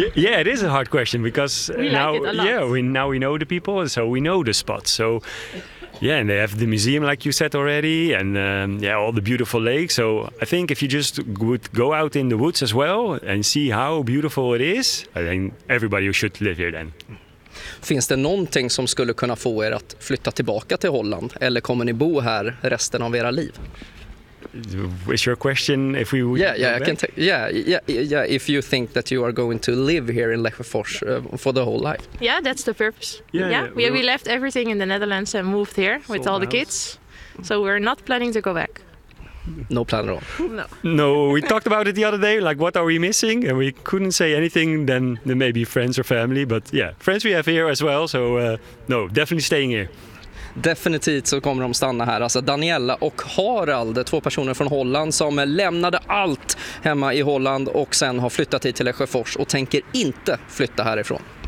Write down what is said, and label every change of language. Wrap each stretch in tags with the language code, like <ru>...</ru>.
<en>Yeah, it is a hard question because we know the people, so we know the spots. So yeah, and they have the museum like you said already, and all the beautiful lakes. So I think if you just would go out in the woods as well and see how beautiful it is, I think everybody should live here then.</en> <sv>Finns det någonting som skulle kunna få er att flytta tillbaka till Holland, eller kommer ni bo här resten av era liv?</sv> <en>Is your question if we would? Yeah, if you think that you are going to live here in Lesjöfors for the whole life. Yeah, that's the purpose. We left everything in the Netherlands and moved here with all the kids. So we're not planning to go back. No plan at all. No, we talked about it the other day, like what are we missing? And we couldn't say anything then, maybe friends or family. But yeah, friends we have here as well. So no, definitely staying here.</en> <sv>Definitivt så kommer de stanna här. Alltså Daniela och Harald, två personer från Holland som lämnade allt hemma i Holland och sen har flyttat hit till Lesjöfors och tänker inte flytta härifrån.</sv>